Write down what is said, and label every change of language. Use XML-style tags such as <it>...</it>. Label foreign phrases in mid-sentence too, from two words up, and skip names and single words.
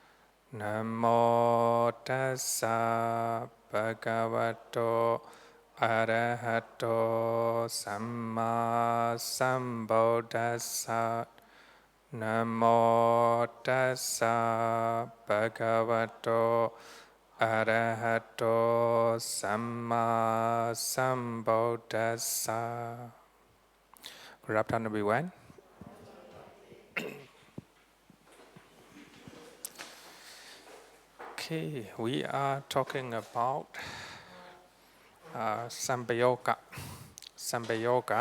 <pi>Namo tassa bhagavato arahato samma sambuddhassa. Namo tassa bhagavato arahato samma sambuddhassa.</pi> <en>Good afternoon, everyone. Okay, we are talking about Sambayoga. Sambayoga.</en>